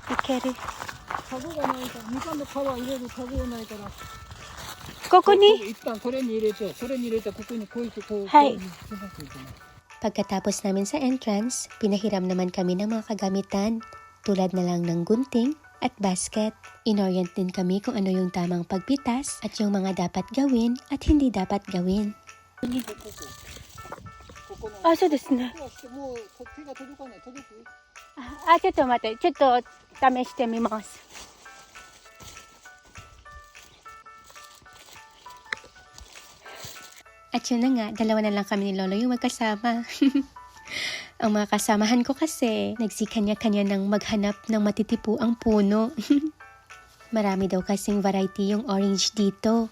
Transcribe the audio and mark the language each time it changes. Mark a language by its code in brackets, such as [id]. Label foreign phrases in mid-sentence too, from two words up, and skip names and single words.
[ja] ける。カゴがないからみかんの皮入れるカゴがないからここに、一旦これに入れてここにこういうこうはいこうしなきゃいけない [tl] Pagkatapos namin sa entrance, pinahiram naman kami ng mga kagamitan tulad na lang ng gunting at basket. Inorient din kami kung ano yung tamang pagpitas at yung mga dapat gawin at hindi dapat gawin. [ja] あ、そうですね。こうしてもう手が届かない届くあ、ちょっと待って。ちょっと試してみます。 [tl] At yun na nga, dalawa na lang kami ni Lolo yung magkasama. Ang mga kasamahan ko kasi, nagsikanya-kanya ng maghanap ng matitipuang puno. Marami daw kasing variety yung orange dito.